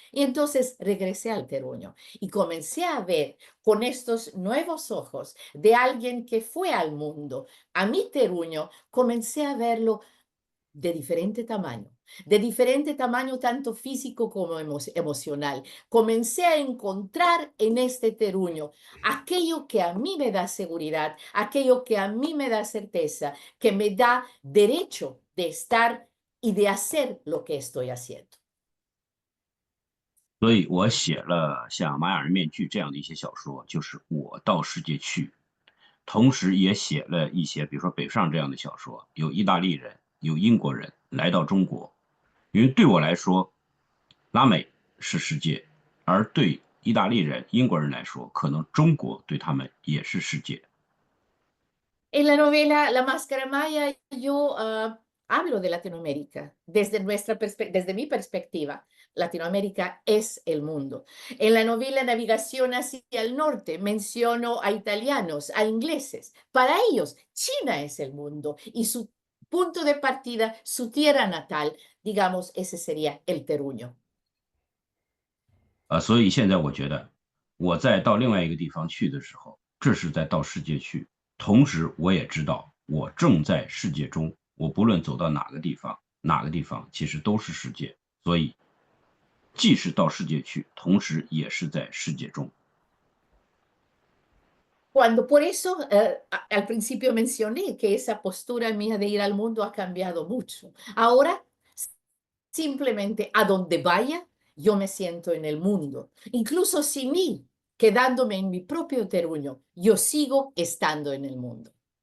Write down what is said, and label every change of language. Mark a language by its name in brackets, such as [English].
[Spanish] Y entonces regresé al terruño y comencé a ver con estos nuevos ojos de alguien que fue al mundo, a mi terruño, comencé a verlo de diferente tamaño tanto físico como emocional. Comencé a encontrar en este terruño aquello que a mí me da seguridad, aquello que a mí me da certeza, que me da derecho de estar y de hacer lo que estoy haciendo. [Chinese] 所以我写了像《玛雅人面具》这样的一些小说，就是我到世界去，同时也写了一些，比如说《北上》这样的小说，有意大利人，有英国人来到中国，因为对我来说，拉美是世界，而对意大利人、英国人来说，可能中国对他们也是世界。 [Spanish] En la novela La Máscara Maya yo hablo de Latinoamérica. Desde mi perspectiva, Latinoamérica es el mundo. En la novela Navegación hacia el norte menciono a italianos, a ingleses. Para ellos, China es el mundo y su punto de partida, su tierra natal, digamos, ese sería el terruño. [Chinese] 所以现在我觉得，我在到另外一个地方去的时候，这是在到世界去，同时我也知道我正在世界中，我不论走到哪个地方，哪个地方其实都是世界，所以既是到世界去，同时也是在世界中。 [Spanish] Por eso al principio mencioné que esa postura mía de ir al mundo ha cambiado mucho. Ahora, simplemente a donde vaya, yo me siento en el mundo. Incluso sin ir, quedándome en mi propio terruño, yo sigo estando en el mundo.